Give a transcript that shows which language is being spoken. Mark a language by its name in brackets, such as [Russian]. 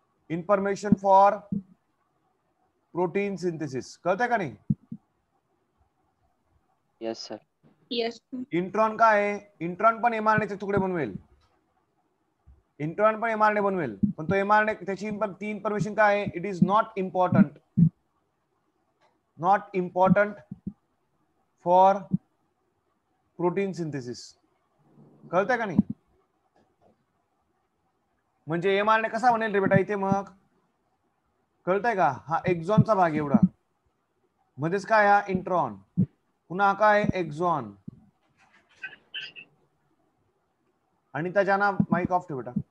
[English] Information for protein synthesis. [Marathi] कळतंय का नाही? [English] Yes sir. Yes. [Marathi] इंट्रॉन काय आहे? इंट्रॉन पण एमआरएनएचे तुकडे बनवेल. इंट्रॉन पण एमआरएनए बनवेल, पण तो एमआरएनए त्याची ती इन्फॉर्मेशन काय आहे? [English] It is not important. Not important for protein synthesis. [Marathi] कळतंय का नाही? म्हणजे एमआरएनए कसा बनेल रे बेटा इथे? मग कळतंय का? हा एक्झॉनचा भाग एवढा, मध्येच काय? हा इंट्रॉन. पुन्हा काय? एक्झॉन. आणि त्याच्या माईक ऑफ ठेव बेटा.